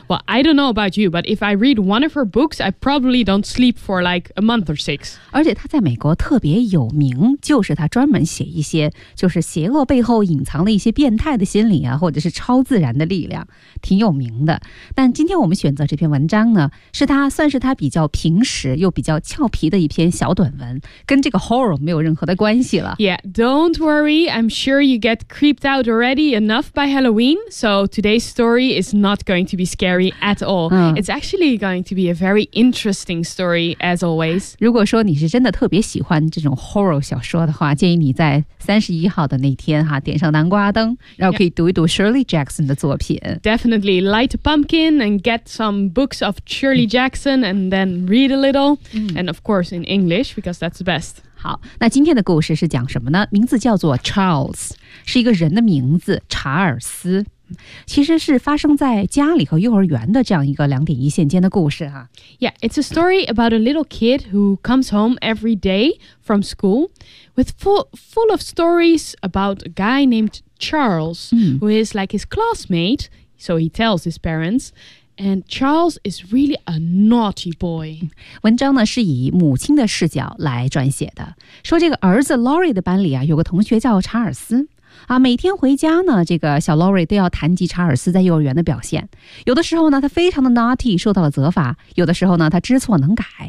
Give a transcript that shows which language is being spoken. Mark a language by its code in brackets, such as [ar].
[en] Well, I don't know about you, but if I read one of her books, I probably don't sleep for like a month or six. [zh] 而且她在美国特别有名，就是她专门写一些就是邪恶背后隐藏了一些变态的心理啊，或者是超自然的力量，挺有名的。但今天我们选择这篇文章呢，是她算是她比较平实又比较俏皮的一篇小短文，跟这个 horror 没有任何的关系了。 [en] Yeah, don't worry, I'm sure you get creeped out already enough by Halloween, so today's story is not going to be scary at all. It's actually going to be a very interesting story as always. [zh] 如果说你是真的特别喜欢这种 horror 小说的话，建议你在31号的那天哈，点上南瓜灯，然后可以读一读 Shirley Jackson 的作品。 [en] Definitely light a pumpkin and get some books of Shirley Jackson and then read a little. And of course in English, because that's the best. [zh] 好，那今天的故事是讲什么呢？名字叫做 Charles， 是一个人的名字，查尔斯。其实是发生在家里和幼儿园的这样一个两点一线间的故事啊。 [en] Yeah, it's a story about a little kid who comes home every day from school with full of stories about a guy named Charles, who is like his classmate, so he tells his parents, and Charles is really a naughty boy. [zh] 文章呢是以母亲的视角来撰写的，说这个儿子 Laurie 的班里啊，有个同学叫查尔斯。啊，每天回家呢，这个小 Laurie 都要谈及查尔斯在幼儿园的表现。有的时候呢，他非常的 naughty， 受到了责罚；有的时候呢，他知错能改。